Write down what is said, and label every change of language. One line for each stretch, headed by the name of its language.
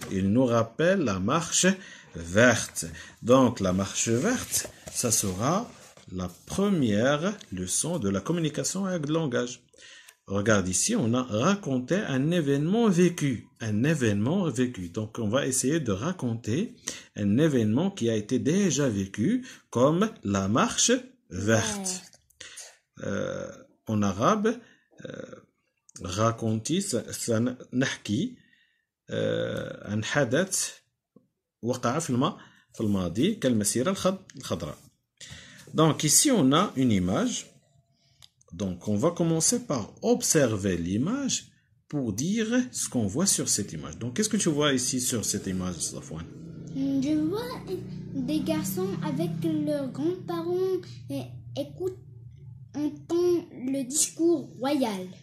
French: Il nous rappelle la marche verte. Donc, la marche verte, ça sera la première leçon de la communication avec le langage. Regarde ici, on a raconté un événement vécu. Un événement vécu. Donc, on va essayer de raconter un événement qui a été déjà vécu, comme la marche verte. En arabe, raconter,
Arabic: نحكي عن حدث وقع في الماضي كالمسيرة الخضراء.
French: Donc ici on a une image. Donc on va commencer par observer l'image pour dire ce qu'on voit sur cette image. Donc qu'est-ce que tu vois ici sur cette image, Safwan? Je vois des garçons avec leurs grands-parents et entendent le discours royal.